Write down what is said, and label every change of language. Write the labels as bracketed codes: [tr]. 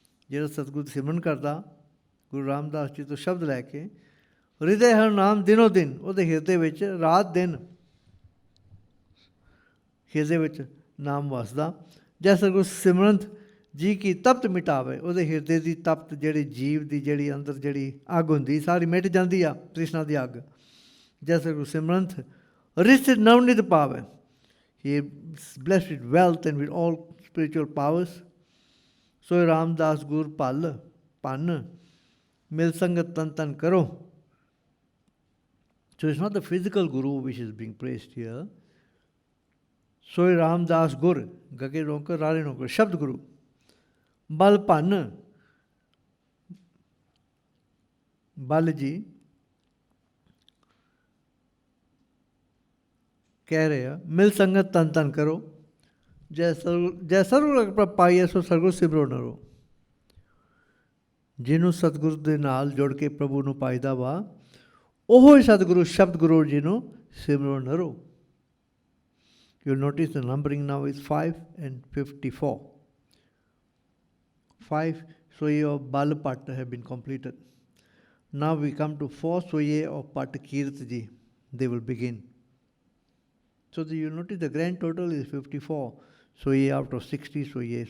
[pa] ਜਿਹੜਾ ਸਤਿਗੁਰੂ ਸਿਮਰਨ ਕਰਦਾ ਗੁਰੂ ਰਾਮਦਾਸ ਜੀ ਤੋਂ ਸ਼ਬਦ ਲੈ ਕੇ, ਹਿਰਦੈ ਹਰ ਨਾਮ ਦਿਨੋ ਦਿਨ, ਉਹਦੇ ਹਿਰਦੇ ਵਿੱਚ ਰਾਤ ਦਿਨ ਹਿਰਦੇ ਵਿੱਚ ਨਾਮ ਵਸਦਾ। ਜੈਸਾ ਗੁਰੂ ਸਿਮਰੰਤ ਜੀ ਕੀ ਤਪਤ ਮਿਟਾਵੇ, ਉਹਦੇ ਹਿਰਦੇ ਦੀ ਤਪਤ ਜਿਹੜੀ ਜੀਵ ਦੀ ਜਿਹੜੀ ਅੰਦਰ ਜਿਹੜੀ ਅੱਗ ਹੁੰਦੀ ਸਾਰੀ ਮਿਟ ਜਾਂਦੀ ਆ, ਤ੍ਰਿਸ਼ਨਾ ਦੀ ਅੱਗ। ਜੈਸਾ ਗੁਰੂ ਸਿਮਰੰਤ ਰਿਸ਼ਤ ਨਵਨਿਤ ਪਾਵੇ, [en] he is blessed with wealth and with all spiritual powers. [pa] ਸੋ ਰਾਮਦਾਸ ਗੁਰ ਭਲ ਭੰਨ ਮਿਲ ਸੰਗਤ ਤਨ ਤਨ ਕਰੋ। [en] So it's not the physical guru which is being praised here. [pa] ਸੋਇ Ramdas ਗੁਰ, ਗਗੇ ਰੋਂਕਰ ਰਾਰੇ ਰੋਂਕਰ, ਸ਼ਬਦ ਗੁਰੂ। ਬਲ ਭੰਨ, ਬਲ ਜੀ ਕਹਿ ਰਹੇ ਆ, ਮਿਲ ਸੰਗਤ ਤਨ ਤਨ ਕਰੋ। ਜੈ ਸਰਗੁਰ ਪਾਈਏ ਸੋ ਸਰਗੁਰ ਸਿਮਰੋ ਨਰੋ। ਜਿਹਨੂੰ ਸਤਿਗੁਰੂ ਦੇ ਨਾਲ ਜੁੜ ਕੇ ਪ੍ਰਭੂ ਨੂੰ ਪਾਈਦਾ ਵਾ, ਉਹ ਹੀ ਸਤਿਗੁਰੂ ਸ਼ਬਦ ਗੁਰੂ ਜੀ ਨੂੰ ਸਿਮਰੋ ਨਰੋ। [en] You'll notice the numbering now is 5 and 54. 5 Soye of Bal Pat have been completed. Now we come to 4 Soye of Pat Kirt ji. They will begin. So you'll notice the grand total is 54 Soye out of 60 Soye.